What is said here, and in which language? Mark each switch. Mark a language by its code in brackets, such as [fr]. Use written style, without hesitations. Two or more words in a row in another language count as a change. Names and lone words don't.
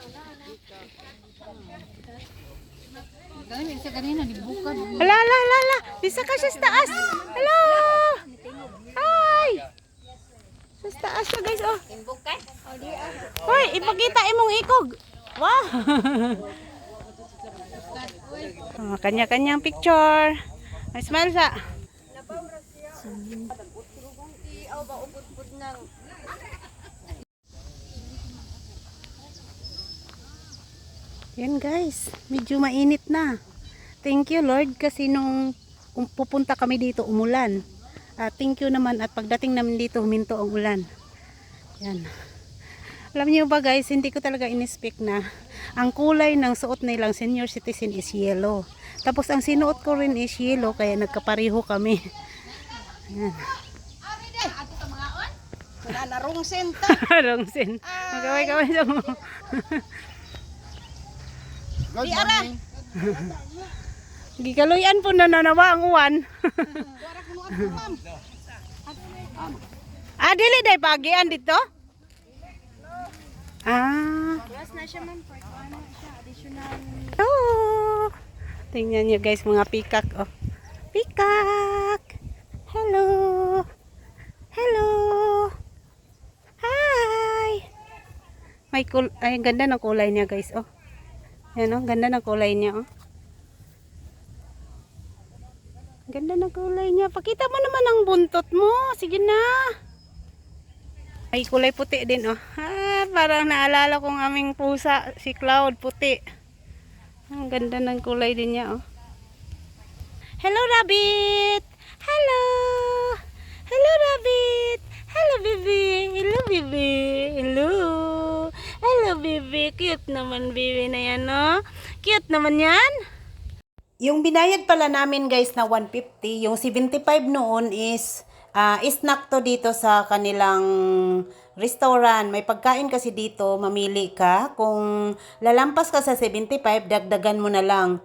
[tl] Ganun sa kanina dibuka. Ala. Bisa ka siya sa taas. [en] Hello. Hi. [ceb] Sa taas na, guys oh. Hoy, ipakita imong ikog. Wow. [tl] Oh, kanya-kanyang picture. May smile sa. Yan guys, medyo mainit na. [en] Thank you Lord [tl] kasi nung pupunta kami dito umulan. [en] Thank you [tl] naman at pagdating namin dito huminto ang ulan. Yan. Alam niyo ba guys, hindi ko talaga in-expect na ang kulay ng suot nilang [en] senior citizen [tl] is yellow. Tapos ang sinuot ko rin is yellow kaya nagkapareho kami. Ayan. [ceb] Wala na rungsen ta. Rongsen. Magkaway-kaway sa mo. [en] Good morning. [ceb] Gikaluyan po na nanawa ang uwan. Dili day pagian dito? Yes na siya ma'am, [tl] for ano siya, additional. Oh. Tingnan niyo guys mga peacock oh. [en] Peacock. Hello. Hello. Hi. [tl] Ay ganda ng kulay niya guys oh. Yan oh, ganda ng kulay niya oh. Ganda ng kulay niya. Pakita mo naman ang buntot mo. Sige na. Ay kulay puti din oh. Parang naalala kong aming pusa, si Cloud, puti. Ang ganda ng kulay din niya oh. [en] Hello Rabbit. Hello. Hello Rabbit. Hello baby. Hello baby. Hello. Hello baby. [tl] Cute naman baby na yan no. Cute naman yan. Yung binayad pala namin guys na 150, yung 75 noon [en] is snack [tl] to dito sa kanilang restaurant. May pagkain kasi dito, mamili ka. Kung lalampas ka sa 75, dagdagan mo na lang.